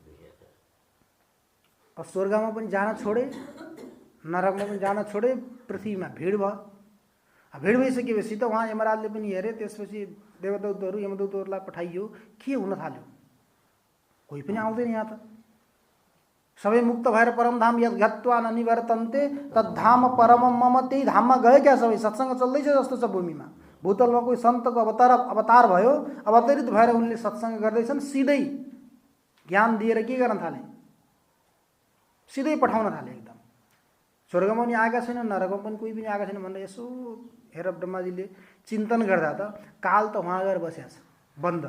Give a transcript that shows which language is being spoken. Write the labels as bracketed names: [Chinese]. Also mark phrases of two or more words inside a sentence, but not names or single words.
[Nepali] अब स्वर्गमा पनि जान छोडे, नरकमा पनि जान छोडे, पृथ्वीमा भिड भयो। भिड भइसकेपछि त उहाँ यमराजले पनि हेरे। त्यसपछि देवदूतहरू यमदूतहरूलाई पठाइयो। के हुन थाल्यो? कोही पनि आउँदैन यहाँ त। सबै मुक्त भएर परमधाम [Sanskrit] यद गत्वा न निवर्तन्ते तद्धाम परमम मम। [Nepali] त्यही धाममा गए क्या सबै? सत्सङ्ग चल्दैछ जस्तो छ भूमिमा। भूतलमा कोही सन्तको अवतार भयो, अवतरित भएर उनले सत्सङ्ग गर्दैछन्। सिधै ज्ञान दिएर के गर्न थाले? सिधै पठाउन थाले एकदम। स्वर्गमा पनि आएका छैन, नरकमा पनि कोही पनि आएका छैन भनेर यसो हेर ब्रह्माजीले चिन्तन गर्दा त काल त उहाँ गएर बसेको छ बन्द।